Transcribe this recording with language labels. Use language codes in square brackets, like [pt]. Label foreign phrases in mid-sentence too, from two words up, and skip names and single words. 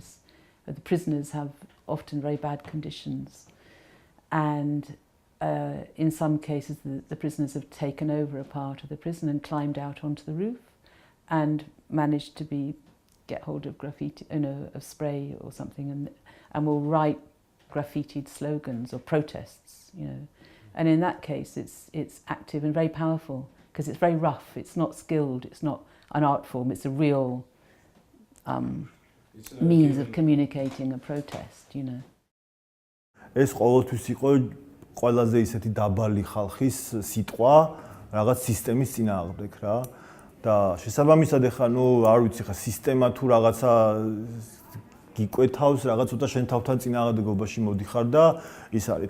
[en] The prisoners have often very bad conditions, and in some cases the prisoners have taken over a part of the prison and climbed out onto the roof and managed to get hold of graffiti, you know, of spray or something, and will write graffitied slogans or protests, you know. And in that case, it's active and very powerful because it's very rough. It's not skilled. It's not an art form. It's a real means of communicating a protest, you know. [ka] ეს ყოველთვის იყო ყველაზე ისეთი დაბალი ხალხის სიტყვა რაღაც სისტემის წინააღმდეგ რა. და შესაბამისად ახლა ნუ არ ვიცი ხა სისტემა თუ რაღაცა გიკვეთავს რაღაც ცოტა შენ თავთან წინააღმდეგობაში მოდიხარ და ის არის.